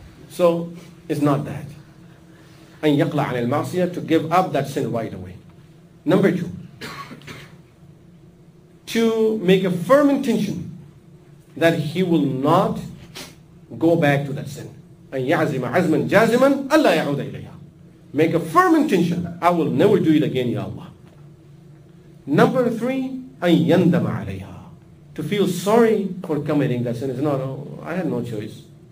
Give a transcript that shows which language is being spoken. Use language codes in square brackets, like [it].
[en] So, it's not that. [ar] أن يقلع عن المعصية, [en] to give up that sin right away. Number 2, to make a firm intention that he will not go back to that sin. [ar] أن يعزم عزما جازما ألا يعود إليها. [en] Make a firm intention, I will never do it again, Ya Allah. Number 3, [ar] أن يندم عليها, [en] to feel sorry for committing that sin. It's not, oh, I had no choice.